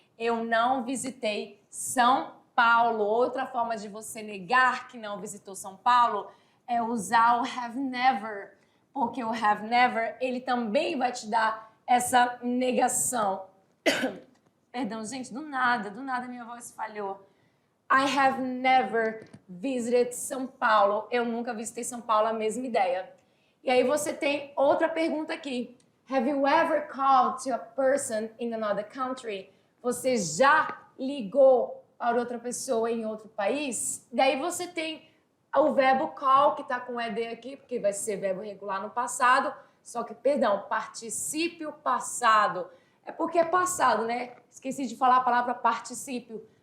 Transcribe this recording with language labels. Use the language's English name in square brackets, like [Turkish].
[Portuguese] Eu não visitei São Paulo. Outra forma de você negar que não visitou São Paulo é usar o have never, porque o have never, ele também vai te dar essa negação. Perdão, gente, do nada minha voz falhou. [English] I have never visited São Paulo. [Portuguese] Eu nunca visitei São Paulo, a mesma ideia. E aí você tem outra pergunta aqui. [English] Have you ever called to a person in another country? [Portuguese] Você já ligou para outra pessoa em outro país? Daí você tem o verbo call, que está com ed aqui, porque vai ser verbo regular no passado, só que, perdão, particípio passado. É porque é passado, né? Esqueci de falar a palavra particípio.